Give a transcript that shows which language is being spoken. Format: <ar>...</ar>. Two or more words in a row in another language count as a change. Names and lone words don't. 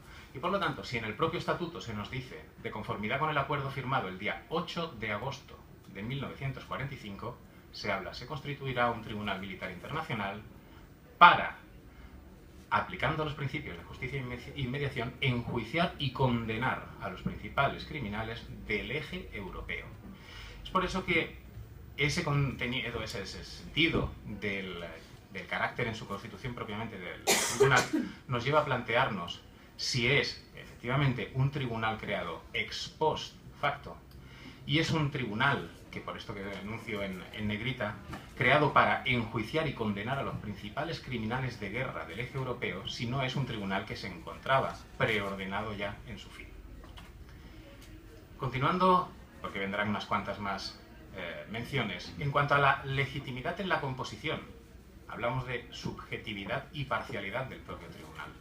<es>Y por lo tanto, si en el propio estatuto se nos dice, de conformidad con el acuerdo firmado el día 8 de agosto de 1945, se constituirá un Tribunal Militar Internacional para, aplicando los principios de justicia y mediación, enjuiciar y condenar a los principales criminales del eje europeo. Es por eso que ese contenido, ese sentido del carácter en su constitución propiamente del tribunal, nos lleva a plantearnos si es efectivamente un tribunal creado</es> <la>ex post facto</la> <es>y es un tribunal, que por esto que denuncio en negrita, creado para enjuiciar y condenar a los principales criminales de guerra del eje europeo, si no es un tribunal que se encontraba preordenado ya en su fin. Continuando, porque vendrán unas cuantas más menciones, en cuanto a la legitimidad en la composición, hablamos de subjetividad y parcialidad del propio tribunal.</es>